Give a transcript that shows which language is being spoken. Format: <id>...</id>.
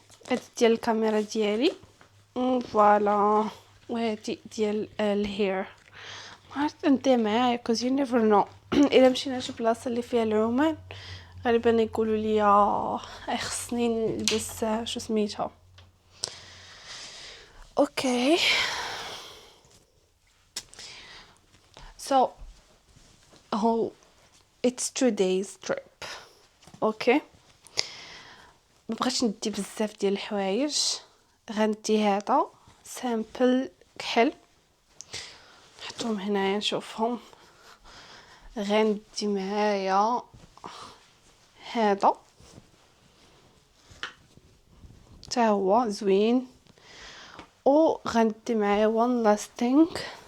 <ar>هادي ديال الكاميرا ديالي فوالا وهادي ديال الهير. ما عرفت ندير معايا كوز يو نيفر نو. الا مشينا شي بلاصه اللي فيها العمان غالبا يقولوا لي خصني نلبس شو سميتها.</ar> <en>Okay so it's 2 days trip.</en> <ar>اوكي مبغيتش ندي بزاف ديال الحوايج. غندي هذا سامبل كحل نحطهم هنايا نشوفهم. غندي معايا هذا حتى هو زوين وغندي معايا one last thing</ar>